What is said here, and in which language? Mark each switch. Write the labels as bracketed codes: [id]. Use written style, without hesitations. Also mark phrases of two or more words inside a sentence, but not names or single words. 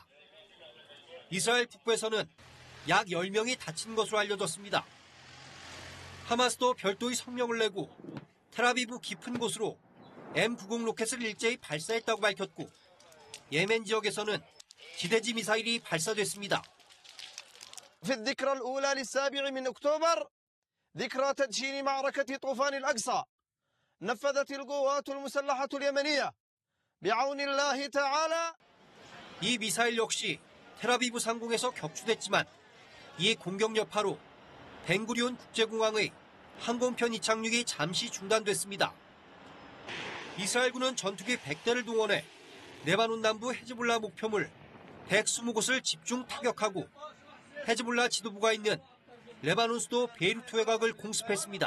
[ko] 이스라엘 북부에서는 약 10명이 다친 것으로 알려졌습니다. 하마스도 별도의 성명을 내고 텔아비브 깊은 곳으로 M90 로켓을 일제히 발사했다고 밝혔고 예멘 지역에서는 지대지 미사일이 발사됐습니다. [ar] في الذكرى الأولى للسابع من أكتوبر ذكرى تدشين معركة طوفان الأقصى نفذت القوات المسلحة اليمنية بعون الله تعالى. [ko] 이 미사일 역시 텔아비브 상공에서 격추됐지만 이 공격 여파로 벤구리온 국제공항의 항공편 이착륙이 잠시 중단됐습니다. 이스라엘군은 전투기 100대를 동원해 레바논 남부 헤즈볼라 목표물 120곳을 집중 타격하고 헤즈볼라 지도부가 있는 레바논 수도 베이루트 외곽을 공습했습니다.